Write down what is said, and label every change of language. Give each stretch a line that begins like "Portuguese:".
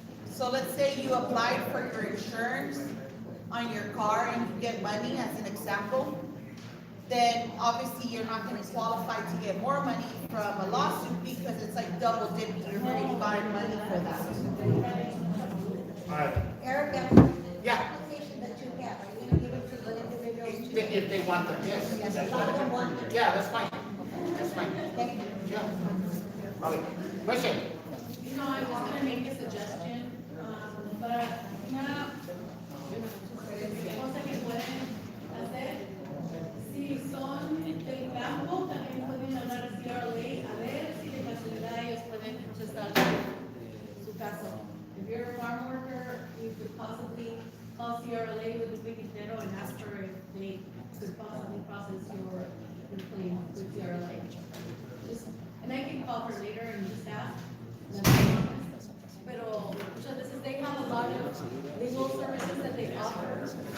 English: So let's say you applied for your insurance on your car and you get money, as an example, then obviously you're not gonna qualify to get more money from a lawsuit because it's like double dipping, you've already gotten money for that. Alright. Erica, Yeah. application that you have, are you gonna give it to the individuals too? If they want them, yes. Yes, a lot of them want them. Yeah, that's fine. That's fine. Okay. Yeah. Okay. Question? You know, I was gonna make a suggestion,
Spanish: para una cosa que pueden hacer, si son del campo, también pueden hablar a CRLA, a ver si de casualidad ellos pueden procesar su caso.
English: If you're a farm worker, you could possibly call CRLA with the piquetero and ask for if they could possibly process your claim with CRLA. And I can call her later and just ask.
Spanish: Pero muchas veces
English: they have a lot of legal services that they offer.